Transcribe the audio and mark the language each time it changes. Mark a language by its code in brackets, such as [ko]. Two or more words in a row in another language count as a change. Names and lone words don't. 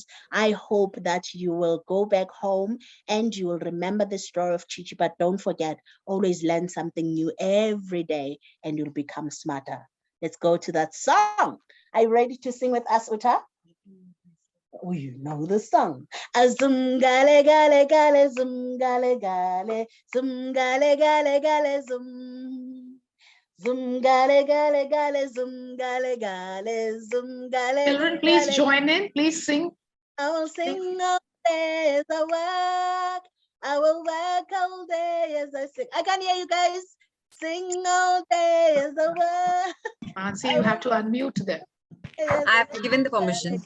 [en] I hope that you will go back home and you will remember the story of Chichi, but don't forget, always learn something new every day and you'll become smarter. Let's go to that song. Are you ready to sing with us, Uta? Oh, you know the song. Zum gale gale gale zum gale gale zum gale gale gale zum zum gale gale gale zum gale gale zum gale. Children, please join in. Please sing. I will sing all day as I work. I will work all day as I sing. I can hear you guys. Sing all day as I work. Mansi, you have to unmute them. I've given the permission.